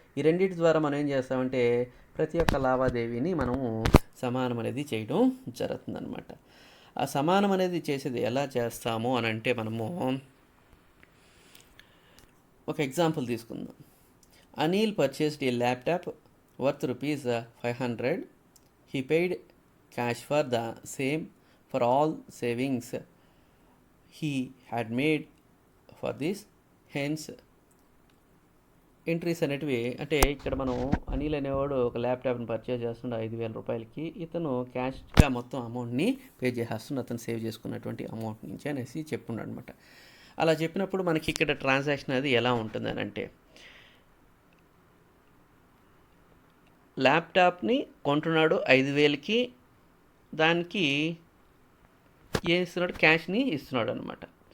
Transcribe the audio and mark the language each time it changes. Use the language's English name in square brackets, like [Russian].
[Telugu] ఈ రెండింటి ద్వారా మనం ఏం చేస్తామంటే ప్రతి ఒక్క లావాదేవీని మనము సమానం అనేది చేయడం జరుగుతుందన్నమాట. ఆ సమానం అనేది చేసేది ఎలా చేస్తాము అని అంటే, మనము ఒక ఎగ్జాంపుల్ తీసుకుందాం. [English] Anil purchased a laptop worth ₹500. He paid cash for the same for all savings he had made for this. [Telugu] Hence, entries అనేటివి అంటే ఇక్కడ మనం అనిల్ అనేవాడు ఒక ల్యాప్టాప్ని పర్చేజ్ చేస్తుండే ₹5,000. ఇతను క్యాష్గా మొత్తం అమౌంట్ని పే చేసేస్తుండే అతను సేవ్ చేసుకున్నటువంటి అమౌంట్ నుంచి అనేసి చెప్పున్నాడు అనమాట. అలా చెప్పినప్పుడు మనకి ఇక్కడ ట్రాన్సాక్షన్ అది ఎలా ఉంటుందని అంటే, ల్యాప్టాప్ని కొంటున్నాడు 5,000కి, దానికి ఏం ఇస్తున్నాడు, క్యాష్ని ఇస్తున్నాడు అనమాట.